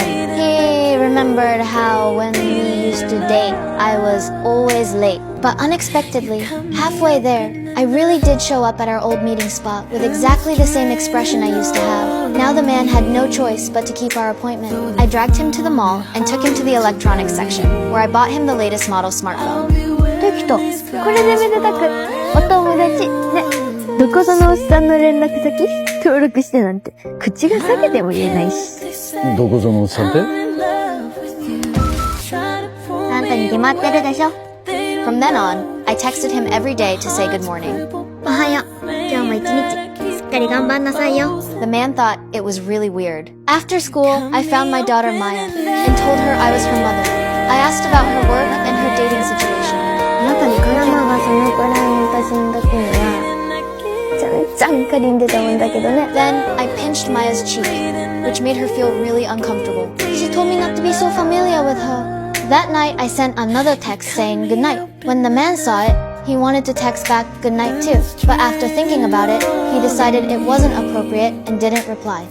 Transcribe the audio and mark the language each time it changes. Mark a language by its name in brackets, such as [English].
[English] He remembered how when we used to date, I was always late. But unexpectedly, halfway there, I really did show up at our old meeting spot with exactly the same expression I used to have. Now the man had no choice but to keep our appointment. I dragged him to the mall and took him to the electronics section, where I bought him the latest model smartphone. [Japanese] できた。これでめでたくお友達ね。どこぞのおっさんの連絡先登録してなんて口が裂けても言えないし。どこぞのおっさんって？あんたに決まってるでしょ。 [English] From then on, I texted him every day to say good morning. [Japanese] おはよう。今日も一日しっかり頑張んなさいよ。 [English] The man thought it was really weird. After school, I found my daughter Maya and told her I was her mother. I asked about her work and her dating situation. [Japanese] あなたに絡まがそのくらい私の時にはちゃんちゃんかりんでたもんだけどね。 [English] Then I pinched Maya's cheek, which made her feel really uncomfortable. She told me not to be so familiar with her. That night, I sent another text saying good night. When the man saw it, he wanted to text back good night too. But after thinking about it, he decided it wasn't appropriate and didn't reply.